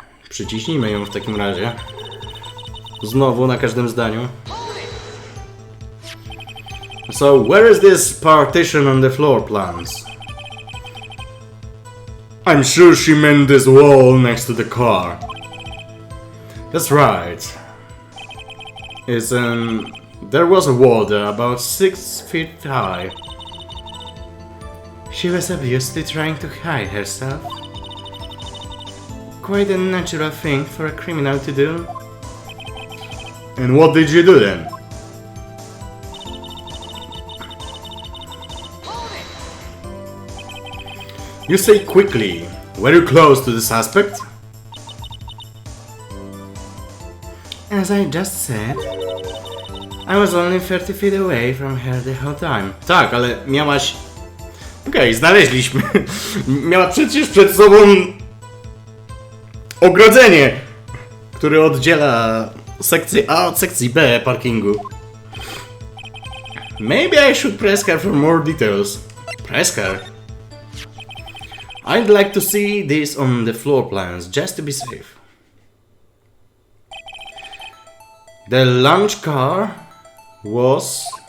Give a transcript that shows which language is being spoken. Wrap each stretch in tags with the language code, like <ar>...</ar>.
<pl>Przyciśnijmy ją w takim razie. Znowu na każdym zdaniu.</pl> <en>So, where is this partition on the floor plans? I'm sure she meant this wall next to the car. That's right. There was a wall there about 6 feet high. She was obviously trying to hide herself. Quite a natural thing for a criminal to do. And what did you do then? You say quickly. Were you close to the suspect? As I just said, I was only 30 feet away from her the whole time.</en> <pl>Tak, ale miałaś... Okej, znaleźliśmy. Miała przecież przed sobą ogrodzenie, które oddziela sekcję A od sekcji B parkingu.</pl> <en>Maybe I should press her for more details. Press her? I'd like to see this on the floor plans, just to be safe. The lunch car was...</en>